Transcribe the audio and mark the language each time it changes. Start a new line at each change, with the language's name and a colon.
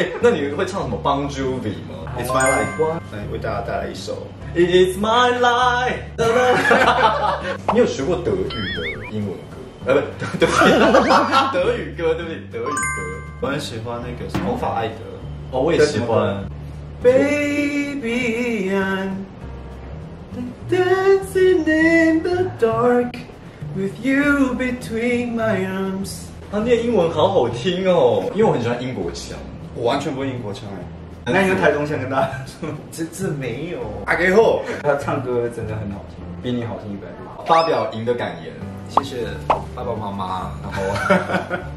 Chinese: 哎，那你会唱什么 Bon Jovi 吗
English: It's my life，
Chinese: 来为大家带来一首。
English: It's my life。
Chinese: 你有学过德语的英文歌？不，对不起，德语歌，对不起，德语歌。我很喜欢那个红发艾德。哦，我也喜欢。
English: Baby, I'm dancing in the dark with you between my arms。
Chinese: 他念英文好好听哦，因为我很喜欢英国腔。我完全不会英国腔哎。那你用台中腔跟大家说，这没有。阿给后，他唱歌真的很好听，比你好听100倍。发表赢的感言。谢谢爸爸妈妈，然后